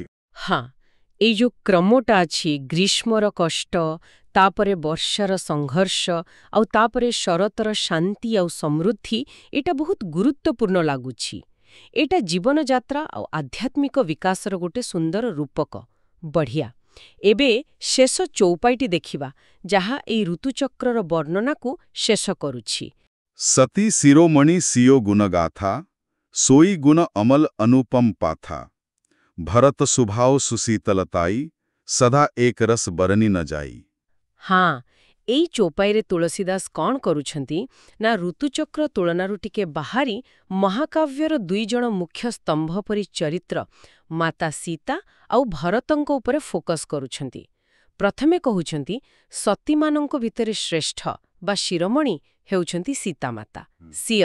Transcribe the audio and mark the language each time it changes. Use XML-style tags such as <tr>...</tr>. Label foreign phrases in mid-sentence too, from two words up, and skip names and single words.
<or>ହଁ, ଏଇ ଯୋଉ କ୍ରମଟା ଅଛି, ଗ୍ରୀଷ୍ମର କଷ୍ଟ, ତାପରେ ବର୍ଷାର ସଂଘର୍ଷ, ଆଉ ତାପରେ ଶରତର ଶାନ୍ତି ଆଉ ସମୃଦ୍ଧି, ଏଇଟା ବହୁତ ଗୁରୁତ୍ୱପୂର୍ଣ୍ଣ ଲାଗୁଛି। ଏଇଟା ଜୀବନଯାତ୍ରା ଆଉ ଆଧ୍ୟାତ୍ମିକ ବିକାଶର ଗୋଟେ ସୁନ୍ଦର ରୂପକ। ବଢ଼ିଆ। ଏବେ ଶେଷ ଚୌପାଇଟି ଦେଖିବା, ଯାହା ଏଇ ଋତୁଚକ୍ରର ବର୍ଣ୍ଣନାକୁ ଶେଷ କରୁଛି।</or> <awa>सती शिरोमणि सिओ गुणगाथा सोई गुण अमल अनुपम पाथा भरत सुभाव सुशीतलताई सदा एक रस बरनी न ଯାଇ।</awa> <or>ହଁ, ଏଇ ଚୌପାଇରେ ତୁଳସୀଦାସ କ'ଣ କରୁଛନ୍ତି ନା ଋତୁଚକ୍ର ତୁଳନାରୁ ଟିକେ ବାହାରି ମହାକାବ୍ୟର ଦୁଇଜଣ ମୁଖ୍ୟ ସ୍ତମ୍ଭ ପରି ଚରିତ୍ର ମାତା ସୀତା ଆଉ ଭରତଙ୍କ ଉପରେ ଫୋକସ୍ କରୁଛନ୍ତି। ପ୍ରଥମେ କହୁଛନ୍ତି ସତୀମାନଙ୍କ ଭିତରେ ଶ୍ରେଷ୍ଠ ବା ଶିରୋମଣି ହେଉଛନ୍ତି ସୀତାମାତା ସିଅ।</or>